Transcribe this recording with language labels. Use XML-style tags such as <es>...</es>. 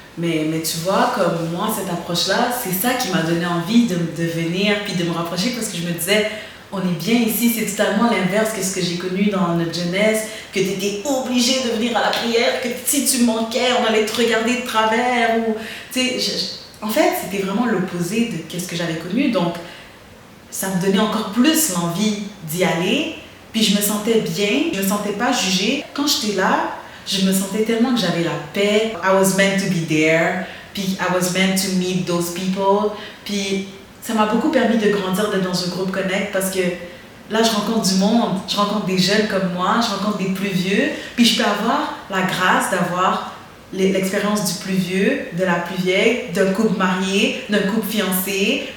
<fr>Mais tu vois, comme moi, cette approche-là, c'est ça qui m'a donné envie de venir puis de me rapprocher parce que je me disais, on est bien ici, c'est totalement l'inverse que ce que j'ai connu dans notre jeunesse, que tu étais obligé de venir à la prière, que si tu manquais, on allait te regarder de travers. Ou, en fait, c'était vraiment l'opposé de ce que j'avais connu. Donc, ça me donnait encore plus l'envie d'y aller. Puis je me sentais bien, je me sentais pas jugée. Quand j'étais là, je me sentais tellement que j'avais la paix.</fr> <en>I was meant to be there.</en> <fr>Puis</fr> <en>I was meant to meet those people.</en> <fr>Puis ça m'a beaucoup permis de grandir, d'être dans un groupe Connect parce que là, je rencontre du monde. Je rencontre des jeunes comme moi, je rencontre des plus vieux. Puis je peux avoir la grâce d'avoir l'expérience du plus vieux, de la plus vieille, d'un couple marié, d'un couple fiancé.</fr>